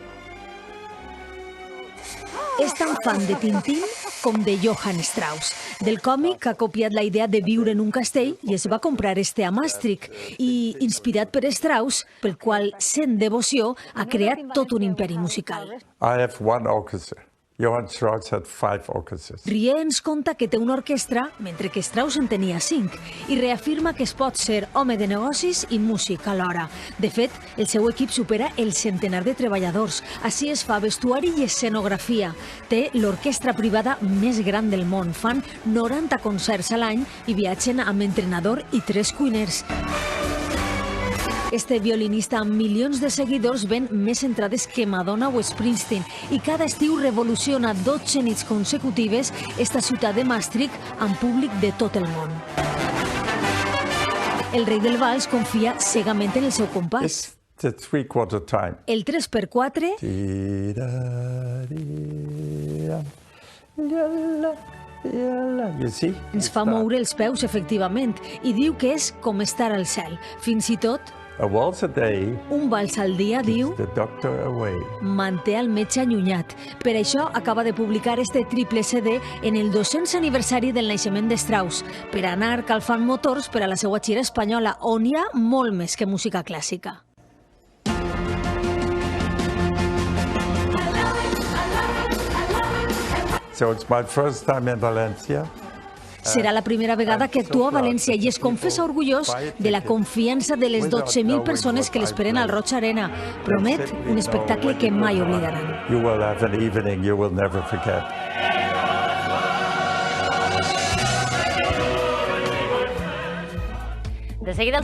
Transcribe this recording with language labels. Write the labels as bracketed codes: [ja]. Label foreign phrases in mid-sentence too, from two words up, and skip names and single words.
[ca] És tan fan de Tintín com de Johann Strauss. Del còmic ha copiat la idea de viure en un castell i es va comprar este a Maastricht. I, inspirat per Strauss, pel qual sent devoció, ha creat tot un imperi musical. [en] I have one orchestra. Johann Strauss had 5 orchestras. [ca] Rieu ens conta que té una orquestra, mentre que Strauss en tenia 5, i reafirma que es pot ser home de negocis i músic alhora. De fet, el seu equip supera el centenar de treballadors. Així es fa vestuari i escenografia. Té l'orquestra privada més gran del món. Fan 90 concerts a l'any i viatgen amb entrenador i 3 cuiners. Este violinista amb milions de seguidors ven més entrades que Madonna o Springsteen i cada estiu revoluciona 12 nits consecutives esta ciutat de Maastricht amb públic de tot el món. El rei del vals confia cegament en el seu compàs. [en] It's the 3/4 time. [ca] El 3x4 [en] You see? [ca] ens fa moure els peus, efectivament, i diu que és com estar al cel. Fins i tot, [en] A waltz a day, [ca] un vals al dia, diu, [en] the doctor away. [ca] manté el metge allunyat. Per això acaba de publicar este triple CD en el 200 aniversari del naixement de Strauss, per anar calfant motors per a la seva gira espanyola, on hi ha molt més que música clàssica. [en] So it's my first time in Valencia. [ca] Serà la primera vegada que actua a València i es confessa orgullós de la confiança de les 12.000 persones que l'esperen al Roig Arena. Promet un espectacle que mai oblidaran. [en] You will have an evening you will never forget. [ca] De seguida